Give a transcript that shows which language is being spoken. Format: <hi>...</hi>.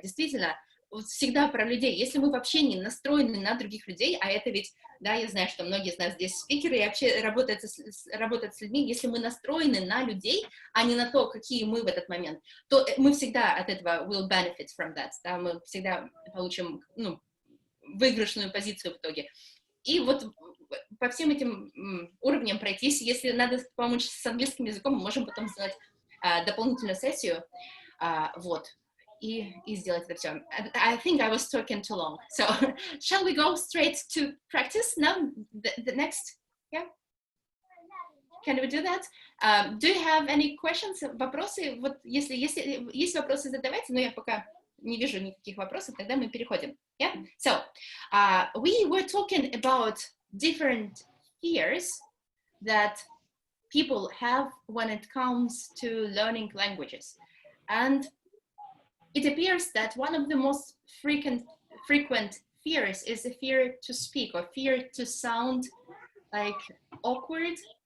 <ru>Действительно, вот всегда про людей. Если мы вообще не настроены на других людей, а это ведь, да, я знаю, что многие из нас здесь спикеры и вообще работают с людьми, если мы настроены на людей, а не на то, какие мы в этот момент, то мы всегда от этого</ru> <en>will benefit from that,</en> <ru>да, мы всегда получим, ну, выигрышную позицию в итоге. И вот по всем этим уровням пройтись. Если надо помочь с английским языком, мы можем потом сделать дополнительную сессию, вот, и сделать это все.</ru> <en>I think I was talking too long. So, shall we go straight to practice now? The next, yeah? Can we do that? Do you have any questions?</en> <ru>Вопросы? Вот если есть вопросы, задавайте, но я пока не вижу никаких вопросов, тогда мы переходим.</ru> <en>Yeah? So, we were talking about different fears that people have when it comes to learning languages. And it appears that one of the most frequent fears is the fear to speak, or fear to sound like awkward.</en>